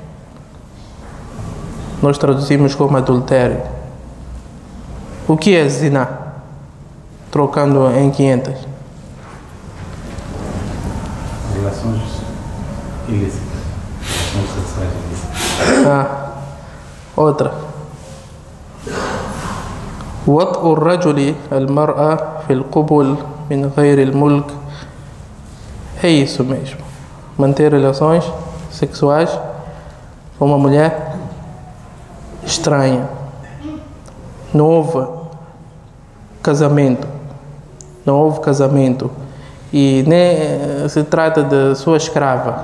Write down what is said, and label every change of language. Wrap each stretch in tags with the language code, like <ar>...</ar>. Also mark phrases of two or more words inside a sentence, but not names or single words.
<pt>Nós traduzimos como adultério. O que é zina? Trocando em 500. Relações ilícitas. Relações sexuais ilícitas. Outra.</pt> <ar>وطء الرجل المرأة في القبل من غير الملك.</ar> <pt>É isso mesmo. Manter relações sexuais com uma mulher estranha. Não houve casamento. Não houve casamento. E nem se trata de sua escrava.</pt>